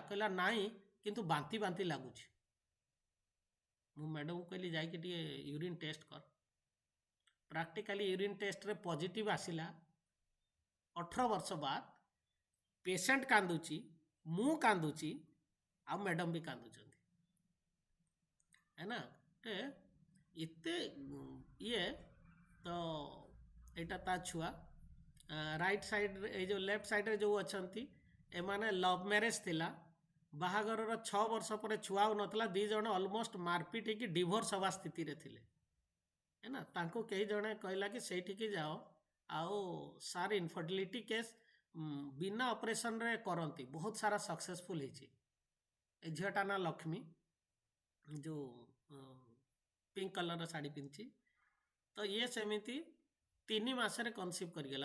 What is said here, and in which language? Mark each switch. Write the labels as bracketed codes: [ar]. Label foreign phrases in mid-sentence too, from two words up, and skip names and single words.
[or] କହିଲା ନାଇଁ, କିନ୍ତୁ ବାନ୍ତି ବାନ୍ତି ଲାଗୁଛି। ମୁଁ ମ୍ୟାଡ଼ମକୁ କହିଲି ଯାଇକି ଟିକେ [en] urine test [or] କର। [en] practically urine test positive [or] ଆସିଲା। 18 ବର୍ଷ ବାଦ ପେସେଣ୍ଟ କାନ୍ଦୁଛି, ମୁଁ କାନ୍ଦୁଛି, ଆଉ ମ୍ୟାଡ଼ମ ବି କାନ୍ଦୁଛନ୍ତି। [hi] है ना? [or] ଏତେ ଇଏ। ତ ଏଇଟା ତା ଛୁଆ। [en] right side, [or] ଏଇ ଯେଉଁ [en] left side [or] ଯେଉଁ ଅଛନ୍ତି, ଏମାନେ [en] love marriage [or] ଥିଲା। ବାହାଘରର 6 ବର୍ଷ ପରେ ଛୁଆ ହେଉନଥିଲା। 2 ଜଣ ଅଲମୋଷ୍ଟ ମାରପିଟ୍ ହେଇକି ଡିଭୋର୍ସ ହେବା ସ୍ଥିତିରେ ଥିଲେ। [hi] है ना? [or] ତାଙ୍କୁ କେହି ଜଣେ କହିଲା କି ସେଇଠିକି ଯାଅ, ଆଉ ସାର୍ [en] infertility case [or] ବିନା ଅପରେସନରେ କରନ୍ତି, ବହୁତ ସାରା ସକ୍ସେସଫୁଲ୍ ହେଇଛି। ଏ ଝିଅଟା ନା ଲକ୍ଷ୍ମୀ, ଯେଉଁ [en] pink color [or] ଶାଢ଼ୀ ପିନ୍ଧିଛି। ତ ଇଏ ସେମିତି 3 ମାସରେ କନସିଭ୍ କରିଗଲା।